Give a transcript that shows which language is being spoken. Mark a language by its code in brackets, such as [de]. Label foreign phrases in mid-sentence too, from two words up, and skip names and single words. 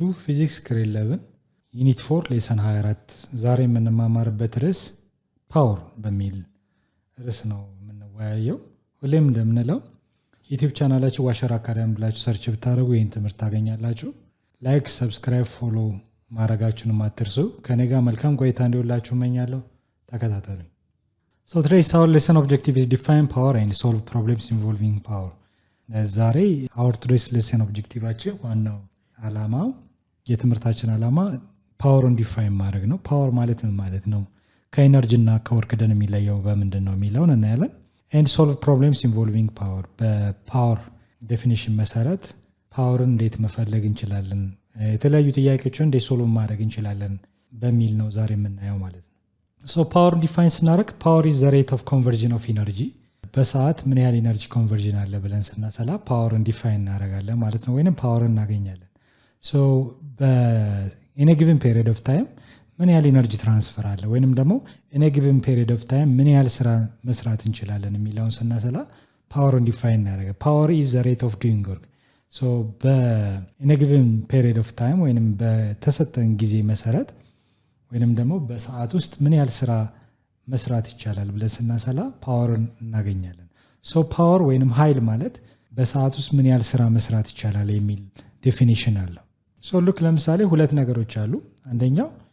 [en] physics grade 11 unit 4 lesson 24 [am] ዛሬ የምንማማርበት ርዕስ ፓወር በሚል ርዕስ ነው የምንወያየው። ሁሌም እንደምንለው ዩቲዩብ ቻናላችሁ አሻራ አካዳሚ ብላችሁ ሰርች ብታደርጉ ይህን ትምህርት ታገኛላችሁ። ላይክ፣ ሰብስክራይብ፣ ፎሎ ማድረጋችሁንም አትርሱ። ከኔ ጋር መልካም ቆይታ እንዲሆንላችሁ እመኛለሁ። ተከታተሉኝ። [en] So today's our lesson objective is define power and solve problems involving power. [am] ዛሬ [en] our today's lesson objective [am] ዋናው ዓላማው የትምህርታችን ዓላማ ፓወርን ዲፋይን ማድረግ ነው። ፓወር ማለት ምን ማለት ነው? ከኤነርጂ እና ከወርክ ደን የሚለየው በምንድን ነው የሚለውን እናያለን። [en] and solve problems involving power [am] በፓወር ዴፊኒሽን መሰረት ፓወርን እንዴት መፈለግ እንችላለን፣ የተለያዩ ጥያቄዎችን እንዴት ሶልቭ ማድረግ እንችላለን በሚል ነው ዛሬ የምናየው ማለት ነው። [en] So power define [am] ስናደርግ [en] power is the rate of conversion of energy [am] በሰዓት ምን ያህል [en] energy conversion [am] አለ ብለን ስናሰላ ፓወርን ዲፋይን እናደርጋለን ማለት ነው፣ ወይንም ፓወርን እናገኛለን። so [en] in a given period of time [am] ምን ያህል [en] energy transfer [am] አለ ወይንም ደግሞ [en] in a given period of time [am] ምን ያህል ስራ መስራት እንችላለን የሚለውን ስናሰላ ፓወርን ዲፋይን እናደርጋለን። [en] power is the rate of doing work so in a given period of time [am] ወይንም በተሰጠን ጊዜ መሰረት ወይንም ደግሞ በሰዓት ውስጥ ምን ያህል ስራ መስራት ይቻላል ብለን ስናሰላ ፓወርን እናገኛለን። ሶ ፓወር ወይንም ኃይል ማለት በሰዓት ውስጥ ምን ያህል ስራ መስራት ይቻላል የሚል ዴፊኒሽን አለው። [en] so look [am] ለምሳሌ ሁለት ነገሮች አሉ። አንደኛው